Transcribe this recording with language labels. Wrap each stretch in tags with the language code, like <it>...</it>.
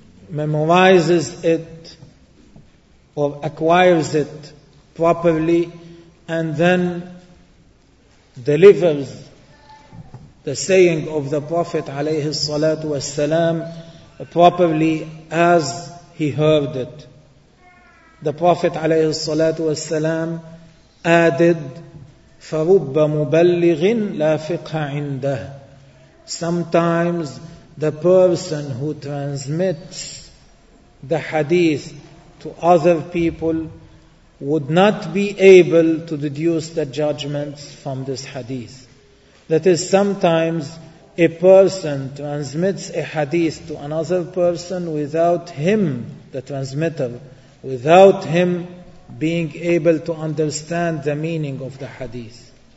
<en>Memorizes it or acquires it properly and then delivers the saying of the Prophet</en> <ar>عليه الصلاة والسلام</ar> <en>properly as he heard it. The Prophet عليه الصلاة والسلام added</en> <ar>فرب مبلغ لا فقه عنده.</ar> <en>Sometimes the person who transmits the hadith to other people would not be able to deduce the judgments from this hadith. That is, sometimes a person transmits a hadith to another person without him, the transmitter, without him being able to understand the meaning of the hadith.</en>